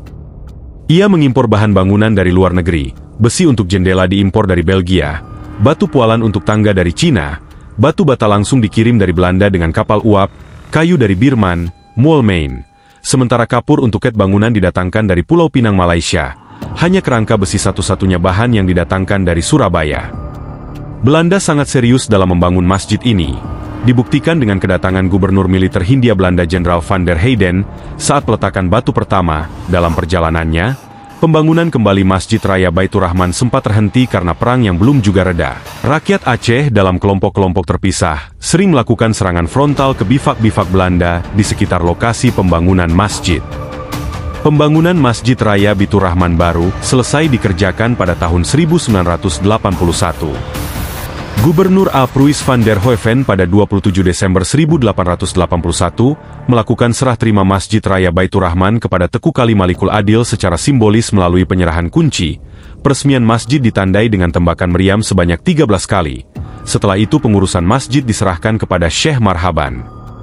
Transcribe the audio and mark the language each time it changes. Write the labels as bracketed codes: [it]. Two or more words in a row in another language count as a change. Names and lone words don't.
[id] Ia mengimpor bahan bangunan dari luar negeri, besi untuk jendela diimpor dari Belgia, batu pualan untuk tangga dari Cina, batu bata langsung dikirim dari Belanda dengan kapal uap, kayu dari Birman, Moulmein. Sementara kapur untuk ket bangunan didatangkan dari Pulau Pinang, Malaysia. Hanya kerangka besi satu-satunya bahan yang didatangkan dari Surabaya. Belanda sangat serius dalam membangun masjid ini. Dibuktikan dengan kedatangan Gubernur Militer Hindia Belanda Jenderal van der Heyden saat peletakan batu pertama. Dalam perjalanannya, pembangunan kembali Masjid Raya Baitur Rahman sempat terhenti karena perang yang belum juga reda. Rakyat Aceh dalam kelompok-kelompok terpisah sering melakukan serangan frontal ke bivak-bivak Belanda di sekitar lokasi pembangunan masjid. Pembangunan Masjid Raya Baitur Rahman baru selesai dikerjakan pada tahun 1981. Gubernur A. Pruis van der Hoeven pada 27 Desember 1881 melakukan serah terima Masjid Raya Baitur Rahman kepada Teku Kali Malikul Adil secara simbolis melalui penyerahan kunci. Peresmian masjid ditandai dengan tembakan meriam sebanyak 13 kali. Setelah itu pengurusan masjid diserahkan kepada Syekh Marhaban.